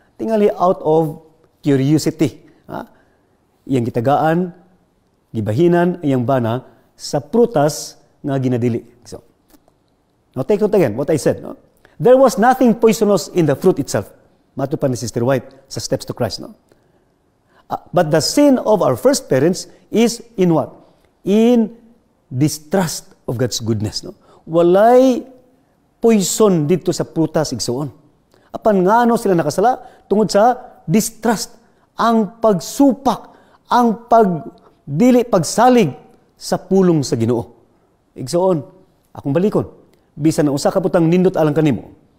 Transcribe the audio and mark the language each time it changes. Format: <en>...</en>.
<ceb>Tingali</ceb> <en>out of curiosity,</en> <ceb>iyang gitagaan, gibahinan iyang bana sa prutas nga ginadili.</ceb> <en>So, now take note again what I said, no? There was nothing poisonous in the fruit itself.</en> <ceb>Matupan ni</ceb> <en>Sister White sa Steps to Christ, no? But the sin of our first parents is in what? In distrust of God's goodness, no?</en> <ceb>Walay poison dito sa prutas igsoon. Apan ngano sila nakasala tungod sa distrust, ang pagsupak, ang dili pagsalig sa pulong sa Ginoo. Igsoon, akong balikon, bisan na usa ka putang nindot alang kanimo.</ceb>